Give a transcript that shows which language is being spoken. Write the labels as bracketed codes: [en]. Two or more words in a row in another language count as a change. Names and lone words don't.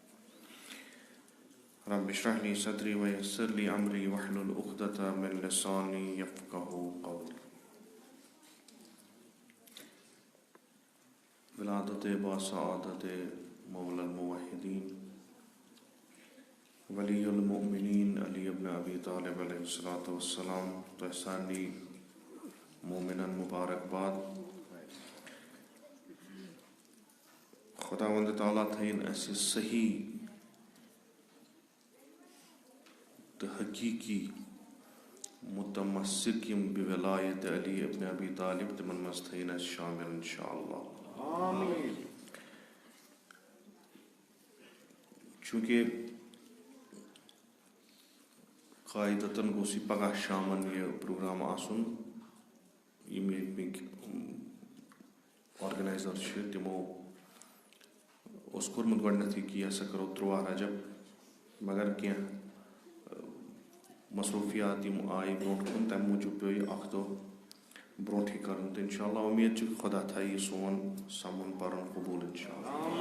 [ar] رب اشرح لي صدري ويسر لي أمري واحلل عقدة من لساني يفقهوا قولي. [ks] ولادت بسعادت [ar] مولى الموحدين ولی المومنین [ks] علی ابن ابی طالب [ar] علیہ السلام [ks] تحسانی مومنن مبارکباد. خداوند تعالیٰ تھین اسہِ صحیح تہٕ حقیقی متمسک یم بولایت علی ابن ابی طالب تمن منٛز تھین اسہِ شامل انشاءاللہ. آمین. چونکہ قاعدتاً گوٚژھ یہِ پگاہ شامن یہِ پروگرام آسُن. یِم ییٚتِکۍ آرگنایزر چھِ تِمو اوس کوٚرمُت گۄڈنیٚتھٕے کہِ یہِ ہسا کرو 13 رجب مگر کینٛہہ مصروفیات یِم آیہِ برونٛٹھ کُن تَمہِ موٗجوٗب پیوٚو یہِ اکھ دۄہ برونٛٹھٕے کرُن تہٕ انشاءاللہ اُمید چھِ خۄدا تھایہِ یہِ سون سمُن پرُن قبوٗل انشاءاللہ.